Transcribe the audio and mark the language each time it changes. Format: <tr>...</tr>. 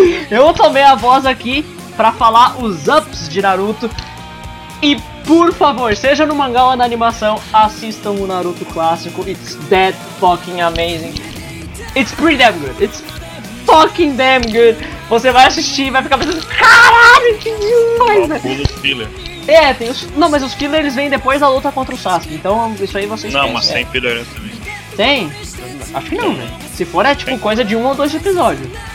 <pt>Eu tomei a voz aqui pra falar os ups de Naruto. E por favor, seja no mangá ou na animação, assistam o Naruto clássico.</pt> <en>It's that fucking amazing. It's pretty damn good. It's fucking damn good.</en> <pt>Você vai assistir e vai ficar pensando: caralho, que demais, velho. É, tem os... Não, mas os filler eles vêm depois da luta contra o Sasuke. Então isso aí vocês esquece. Não, mas tem filler também. Tem? Acho que não, velho. Se for, é tipo coisa de um ou dois episódios.</pt>